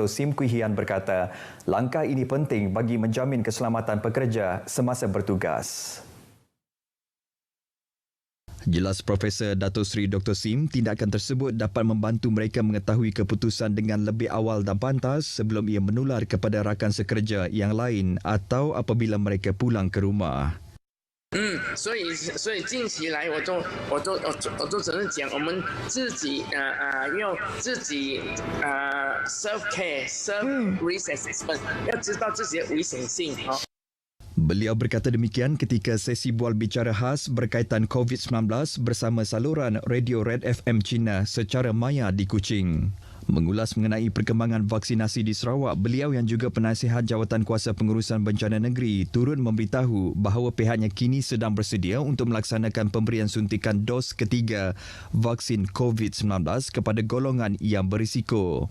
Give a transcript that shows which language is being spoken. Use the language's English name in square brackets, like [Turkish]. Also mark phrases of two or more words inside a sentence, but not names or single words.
[Malay] Sim Kui Hian berkata, langkah ini penting bagi menjamin keselamatan pekerja semasa bertugas. Jelas Profesor Datuk Seri Dr. Sim, tindakan tersebut dapat membantu mereka mengetahui keputusan dengan lebih awal dan pantas sebelum ia menular kepada rakan sekerja yang lain atau apabila mereka pulang ke rumah. [Chinese] 所以近期来我都只能讲我们自己用自己 [English] self care self risk assessment [Chinese] 要知道自己的危险性 [Malay] Beliau berkata demikian ketika sesi bual bicara khas berkaitan COVID-19 bersama saluran Radio Red FM China secara maya di Kuching. Mengulas mengenai perkembangan vaksinasi di Sarawak, beliau yang juga penasihat Jawatan Kuasa Pengurusan Bencana Negeri turut memberitahu bahawa pihaknya kini sedang bersedia untuk melaksanakan pemberian suntikan dos ketiga vaksin COVID-19 kepada golongan yang berisiko.